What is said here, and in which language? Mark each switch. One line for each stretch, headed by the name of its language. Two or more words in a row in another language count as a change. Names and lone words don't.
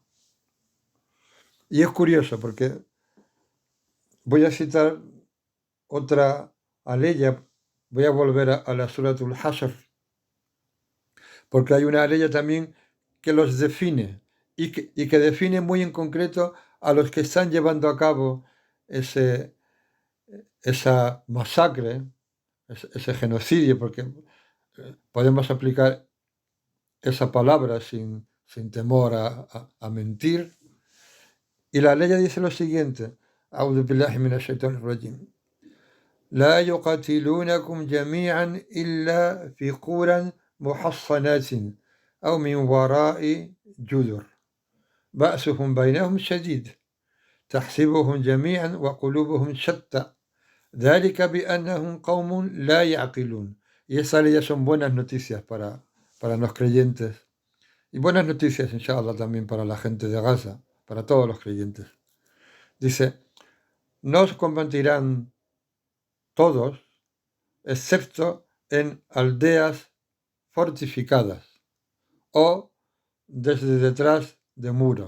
Spanish: Y es curioso porque voy a citar otra aleya, voy a volver a la Suratul Hashr, porque hay una aleya también que los define y que define muy en concreto a los que están llevando a cabo esa masacre, ese genocidio, porque podemos aplicar esa palabra sin temor a mentir. Y la ley dice lo siguiente:
Arabic: أعوذ بالله من الشيطان الرجيم. لا يقاتلونكم جميعا إلا في قرى محصنات أو من وراء جدر بأسهم بينهم شديد تحسبهم جميعا وقلوبهم شتى ذلك بأنهم قوم لا يعقلون.
Spanish: Y esas leyes son buenas noticias para los creyentes. Y buenas noticias, inshallah, también para la gente de Gaza, para todos los creyentes. Dice, no os combatirán todos, excepto en aldeas fortificadas o desde detrás de muros.